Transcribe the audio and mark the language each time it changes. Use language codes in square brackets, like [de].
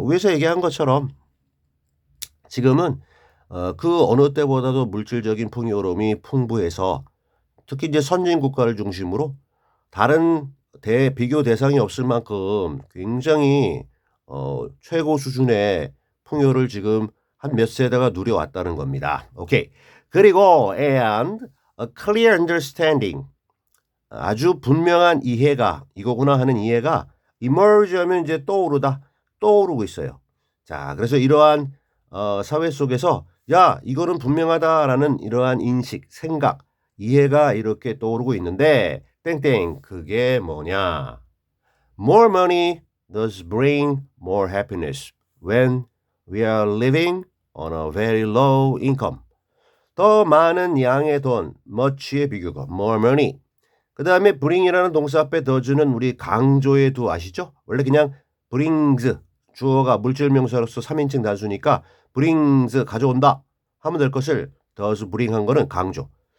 [ko] 위에서 얘기한 것처럼 지금은 그 어느 때보다도 물질적인 풍요로움이 풍부해서 특히 이제 선진 국가를 중심으로 다른 비교 대상이 없을 만큼 굉장히 최고 수준의 풍요를 지금 한 몇 세대가 누려왔다는 겁니다. 오케이. 그리고 [en] and a clear understanding. [ko] 아주 분명한 이해가 이거구나 하는 이해가 emerge 하면 이제 떠오르고 있어요. 자, 그래서 이러한 사회 속에서 야, 이거는 분명하다라는 이러한 인식, 생각, 이해가 이렇게 떠오르고 있는데 땡땡 그게 뭐냐? [en] More money does bring more happiness when we are living on a very low income. [ko] 더 많은 양의 돈, much의 비교가 more money. 그 다음에 bring이라는 동사 앞에 does는 우리 강조의 두 아시죠? 원래 그냥 brings 주어가 물질 명사로서 3인칭 단수니까 brings 가져온다 하면 될 것을 does bring 한 거는 강조.